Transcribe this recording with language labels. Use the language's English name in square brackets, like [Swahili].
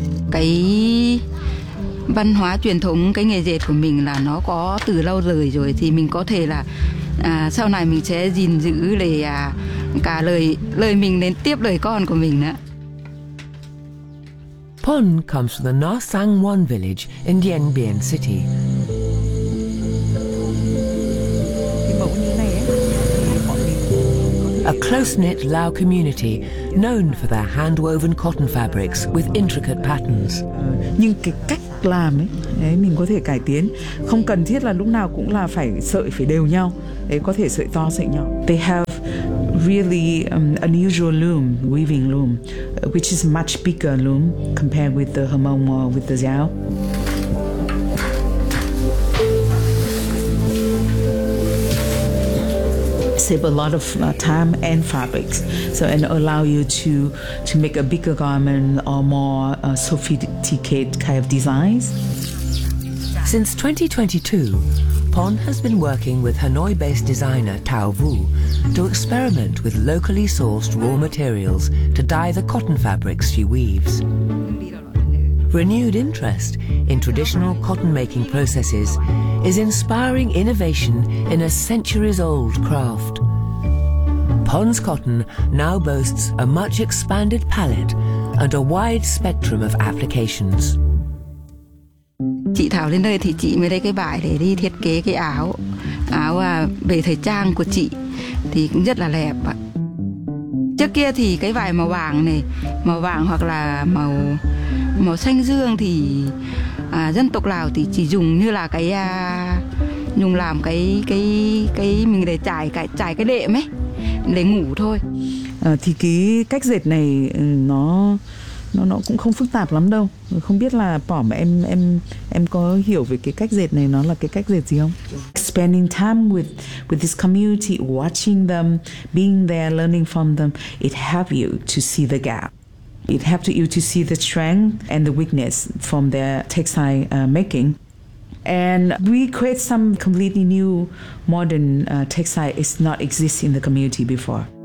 [Vietnamese] Cái văn hóa truyền thống, cái nghề dệt của mình là nó có từ lâu đời rồi. Thì mình có thể là sau này mình sẽ gìn giữ để cả lời mình đến tiếp đời con của mình nữa. [English] Pon comes from the Na Sang Won village in Dien Bien City. A close-knit Lao community known for their hand-woven cotton fabrics with intricate patterns. [Vietnamese] Nhưng cái cách làm ấy mình có thể cải tiến, không cần thiết là lúc nào cũng là phải sợi phải đều nhau. Ấy có thể sợi to sợi nhỏ. [English] They have really unusual loom, weaving loom, which is much bigger loom compared with the hmong or with the Zhao. Save a lot of time and fabrics, so and allow you to make a bigger garment or more sophisticated kind of designs. Since 2022, Pon has been working with Hanoi-based designer Tao Vu to experiment with locally sourced raw materials to dye the cotton fabrics she weaves. Renewed interest in traditional cotton making processes is inspiring innovation in a centuries-old craft. Pon's cotton now boasts a much expanded palette and a wide spectrum of applications. [Vietnamese] Chị Thảo lên đây thì chị mới lấy cái vải để đi thiết kế cái áo về thời trang của chị thì cũng rất là đẹp ạ. Trước kia thì cái vải màu vàng này, màu vàng hoặc là màu xanh dương thì dân tộc Lào thì chỉ dùng như là cái dùng làm cái mình để trải cái đệm ấy để ngủ thôi. Thì cái cách dệt này nó cũng không phức tạp lắm đâu. Không biết là Pom em có hiểu về cái cách dệt này nó là cái cách dệt gì không? [English] Spending time with this community, watching them, being there, learning from them, it help you to see the gap. It helps you to see the strength and the weakness from their textile making. And we create some completely new modern textile is not exist in the community before.